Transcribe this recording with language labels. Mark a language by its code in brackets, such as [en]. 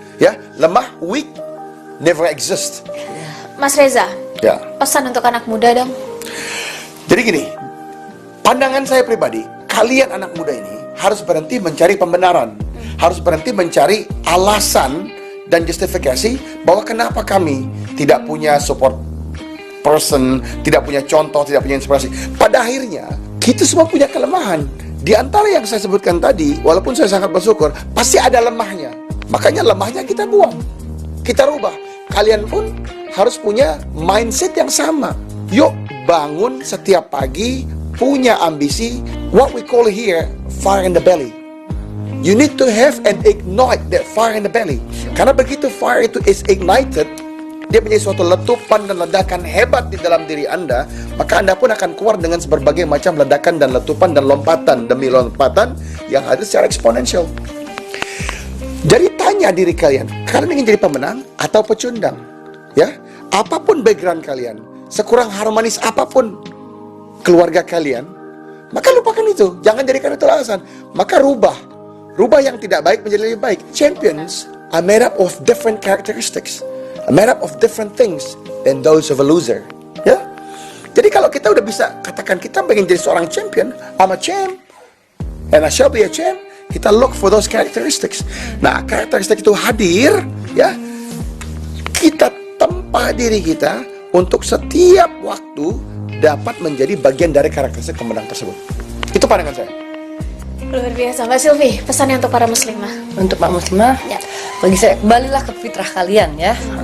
[id] Ya, lemah, [en] weak, never exist. [id] Mas Reza, ya. Pesan untuk anak muda dong. Jadi gini. Pandangan saya pribadi, kalian anak muda ini harus berhenti mencari pembenaran, harus berhenti mencari alasan dan justifikasi bahwa kenapa kami tidak punya support person, tidak punya contoh, tidak punya inspirasi. Pada akhirnya, kita semua punya kelemahan. Di antara yang saya sebutkan tadi, walaupun saya sangat bersyukur, pasti ada lemahnya. Makanya lemahnya kita buang, kita rubah. Kalian pun harus punya mindset yang sama. Yuk bangun setiap pagi, punya ambisi, [en] what we call here fire in the belly. You need to have and ignite that fire in the belly. [id] Karena begitu fire itu [en] is ignited, [id] dia menjadi suatu letupan dan ledakan hebat di dalam diri Anda, maka Anda pun akan keluar dengan berbagai macam ledakan dan letupan dan lompatan demi lompatan yang ada secara eksponensial. Jadi tanya diri kalian ingin jadi pemenang atau pecundang? Ya, apapun background kalian, sekurang harmonis apapun keluarga kalian, maka lupakan itu. Jangan jadikan itu alasan. Maka rubah yang tidak baik menjadi lebih baik. [en] Champions are made up of different characteristics, are made up of different things than those of a loser. [id] Ya. Jadi kalau kita udah bisa katakan kita pengen jadi seorang champion, [en] I'm a champ, and I shall be a champ. [id] Kita [en] look for those characteristics. [id] Nah, karakteristik itu hadir, ya. Kita tempa diri kita untuk setiap waktu dapat menjadi bagian dari karakteristik pemenang tersebut. Itu pandangan saya. Luar biasa. Mbak Sylvie, pesannya untuk para muslimah. Untuk Pak Muslimah, Ya. bagi saya kembalilah ke fitrah kalian ya.